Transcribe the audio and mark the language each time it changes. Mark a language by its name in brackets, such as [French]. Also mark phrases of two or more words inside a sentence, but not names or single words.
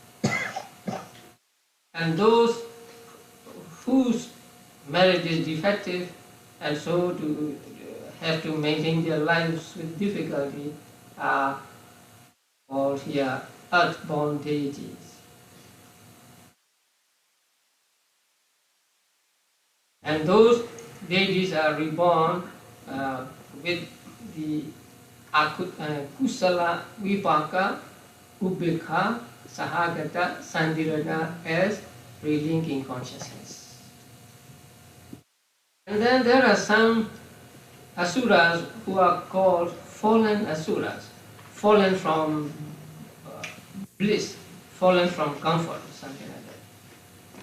[English] And those whose merit is defective and so to have to maintain their lives with difficulty are called here earthbound deities. And those deities are reborn with the [Pali] kusala vipaka ubekha sahagata sandirana [English] as relinking consciousness. And then there are some asuras who are called fallen asuras, fallen from bliss, fallen from comfort, something like that.